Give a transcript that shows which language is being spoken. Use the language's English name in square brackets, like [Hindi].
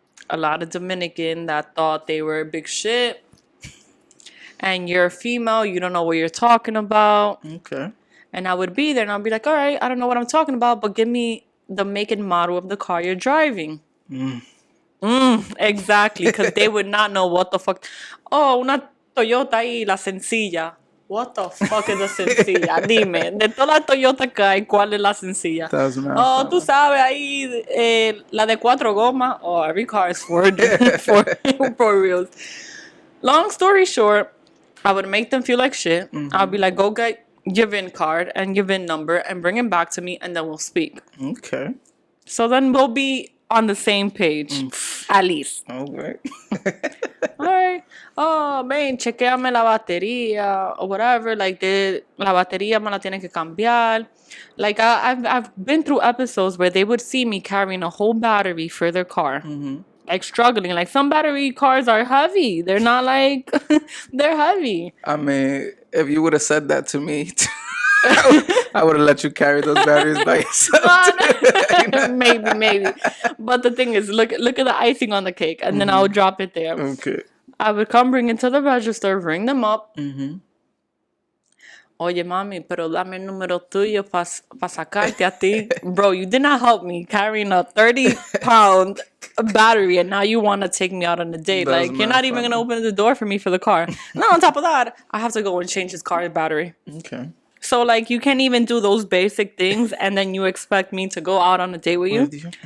[English] A lot of Dominican that thought they were big shit. And you're a female, you don't know what you're talking about. Okay. And I would be there and I'd be like, all right, I don't know what I'm talking about, but give me the make and model of the car you're driving. Exactly, because they would not know what the fuck. [Spanish] Oh, una Toyota y la sencilla. [English] What the fuck is a sencilla? [Spanish] Dime, de todas las Toyota que hay, ¿cuál es la sencilla? [English] That was mad Oh, fun. [Spanish] tú sabes ahí la de cuatro gomas. [English] Oh, every car is for for reals. Long story short, I would make them feel like shit. I'll be like, go get your VIN card and your VIN number and bring it back to me, and then we'll speak. Okay. So then we'll be on the same page, at least. Okay. Alright. Oh, man, [Spanish] chequeame la batería [English] or whatever. Like, [Spanish] la batería me la tienen que cambiar. [English] Like, I've been through episodes where they would see me carrying a whole battery for their car. Like, struggling. Like, some battery cars are heavy. They're not like, they're heavy. I mean, if you would have said that to me, I would have let you carry those batteries by yourself. Maybe. But the thing is, look at the icing on the cake, and then I'll drop it there. Okay. I would come bring it to the register, ring them up. [Spanish] Oye, mami, pero dame el número tuyo para sacarte a ti. [English] Bro, you did not help me carrying a 30-pound battery, and now you want to take me out on a date. That's Like, you're not even going to open the door for me for the car. And on top of that, I have to go and change his car battery. Okay. So, like, you can't even do those basic things, and then you expect me to go out on a date with you.